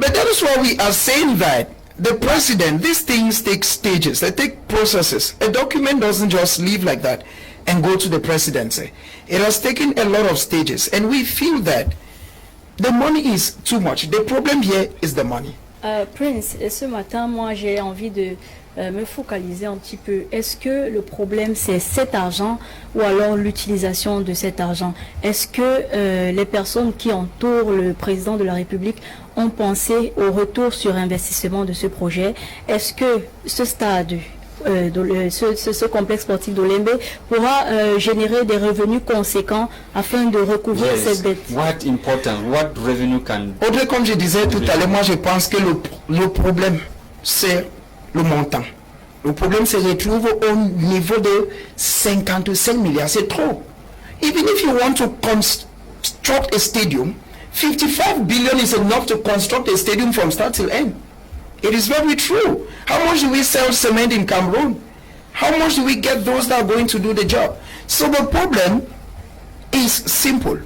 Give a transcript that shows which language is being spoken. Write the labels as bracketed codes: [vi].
[en] But that is why we are saying that the president, these things take stages, they take processes. A document doesn't just leave like that and go to the presidency. It has taken a lot of stages, and we feel that the money is too much. The problem here is the money. [fr] Prince, ce matin, moi j'ai envie de me focaliser un petit peu. Est-ce que le problème c'est cet argent ou alors l'utilisation de cet argent? Est-ce que les personnes qui entourent le président de la République ont pensé au retour sur investissement de ce projet? Est-ce que ce stade, ce complexe sportif d'Olembe pourra générer des revenus conséquents afin de recouvrir cette dette? [en] What revenue can... [fr] Audrey, comme je disais tout à l'heure, moi je pense que le problème c'est le montant. Le problème se retrouve au niveau de 55 milliards. C'est trop. [en] Even if you want to construct a stadium, 55 billion is enough to construct a stadium from start till end. It is very true. How much do we sell cement in Cameroon? How much do we get those that are going to do the job? So the problem is simple.